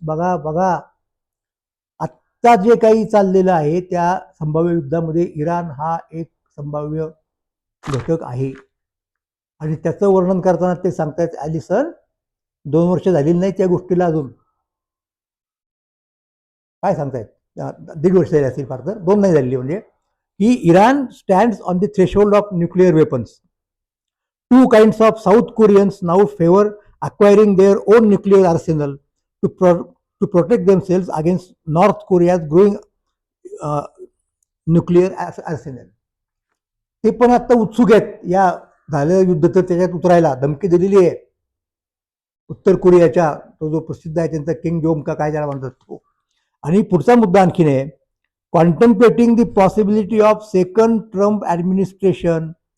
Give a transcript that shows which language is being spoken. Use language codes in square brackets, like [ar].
[mr] बघा बघा, आत्ता जे काही चाललेलं आहे त्या संभाव्य युद्धामध्ये इराण हा एक संभाव्य घटक आहे. आणि त्याचं वर्णन करताना ते सांगतायत ॲलिसन 2 वर्ष झालेली नाही त्या गोष्टीला अजून. काय सांगतायत, 1.5 वर्ष झाली असतील फार तर, 2 नाही झालेली. म्हणजे की [en] Iran stands on the threshold of nuclear weapons. 2 kinds of South Koreans now favor acquiring their own nuclear arsenal to protect themselves against North Korea's growing nuclear arsenal. [mr] ते पण आता उत्सुक आहेत या झालेलं युद्ध तर त्याच्यात उतरायला. धमकी दिलेली आहे उत्तर कोरियाच्या, तो जो प्रसिद्ध आहे त्यांचा किंग जोम का काय त्याला म्हणतात तो. आणि पुढचा मुद्दा आणखीन आहे, [en] Contemplating the possibility of second Trump administration.